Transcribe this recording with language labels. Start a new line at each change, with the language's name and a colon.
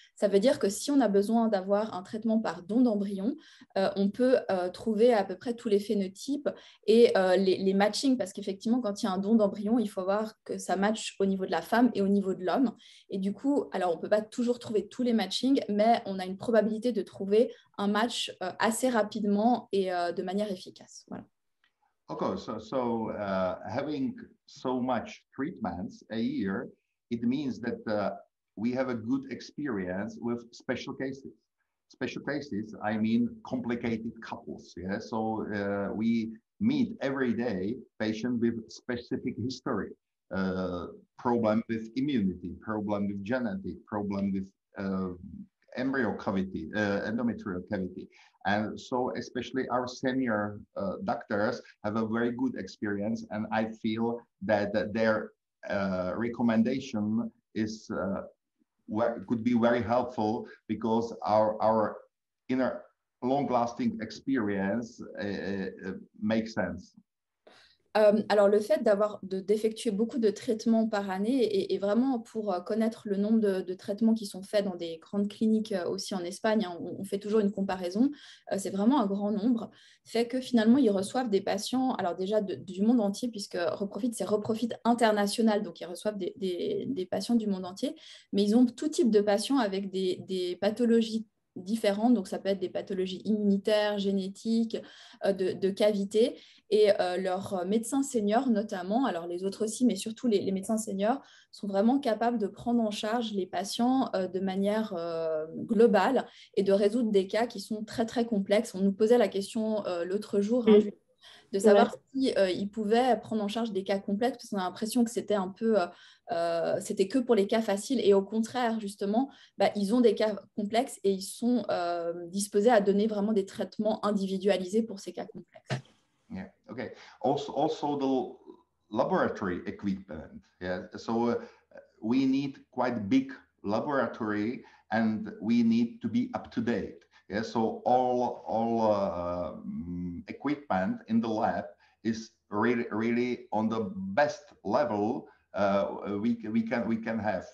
French: Ça veut dire que si on a besoin d'avoir un traitement par don d'embryon, on peut trouver à peu près tous les phénotypes et les matchings, parce qu'effectivement, quand il y a un don d'embryon, il faut voir que ça matche au niveau de la femme et au niveau de l'homme. Et du coup, alors on ne peut pas toujours trouver tous les matchings, mais on a une probabilité de trouver un match assez rapidement et de manière efficace. Voilà.
English: Okay, so having so much treatments a year, it means that we have a good experience with special cases. Special cases, I mean complicated couples. Yeah, so we meet every day patients with specific history, problem with immunity, problem with genetic, problem with embryo cavity, endometrial cavity. And so especially our senior doctors have a very good experience, and I feel that their recommendation is could be very helpful because our inner long-lasting experience makes sense.
French: Alors, le fait d'effectuer beaucoup de traitements par année et vraiment pour connaître le nombre de traitements qui sont faits dans des grandes cliniques aussi en Espagne, hein, on fait toujours une comparaison, c'est vraiment un grand nombre, fait que finalement, ils reçoivent des patients, alors déjà du monde entier, puisque Reprofit, c'est Reprofit international, donc ils reçoivent des patients du monde entier, mais ils ont tout type de patients avec des pathologies différentes, donc ça peut être des pathologies immunitaires, génétiques, de cavités, et leurs médecins seniors notamment, alors les autres aussi, mais surtout les médecins seniors, sont vraiment capables de prendre en charge les patients de manière globale et de résoudre des cas qui sont très très complexes. On nous posait la question l'autre jour, hein, de savoir si ils pouvaient prendre en charge des cas complexes, parce qu'on a l'impression que c'était un peu, c'était que pour les cas faciles, et au contraire, justement, ils ont des cas complexes et ils sont disposés à donner vraiment des traitements individualisés pour ces cas complexes.
English: Yeah, okay. Also the laboratory equipment. Yeah, so we need quite big laboratory, and we need to be up to date. Yeah, so all equipment in the lab is really on the best level we can have.